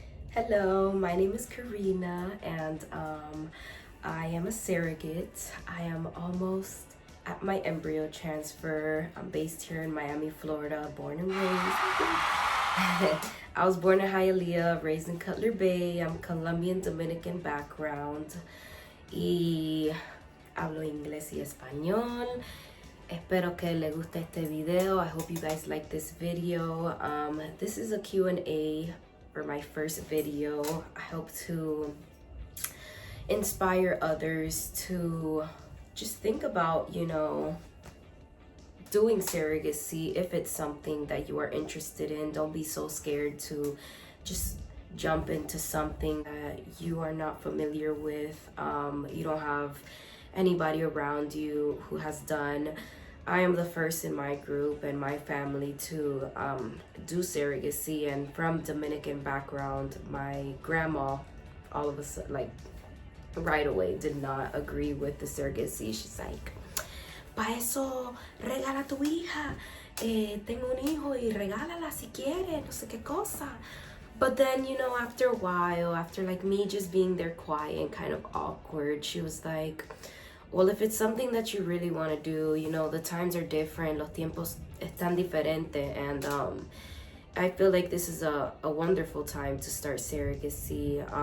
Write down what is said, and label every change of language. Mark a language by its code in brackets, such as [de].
[en] Hello, my name is Karina, and I am a surrogate. I am almost at my embryo transfer. I'm based here in Miami, Florida, born and raised. I was born in Hialeah, raised in Cutler Bay. I'm Colombian Dominican background. [es] Y hablo inglés y español. Espero que les guste este video. [en] I hope you guys like this video. This is a Q&A for my first video. I hope to inspire others to just think about, you know, doing surrogacy if it's something that you are interested in. Don't be so scared to just jump into something that you are not familiar with. You don't have anybody around you who has done. I am the first in my group and my family to do surrogacy, and from Dominican background, my grandma all of a sudden, like right away, did not agree with the surrogacy. She's like, [es] pa eso regala tu hija, tengo un hijo y regálala si quiere, no sé qué cosa. [en] But then, you know, after a while, after like me just being there quiet and kind of awkward, she was like, well, if it's something that you really want to do, you know, the times are different, [es] los tiempos están diferente, [en] and I feel like this is a wonderful time to start surrogacy.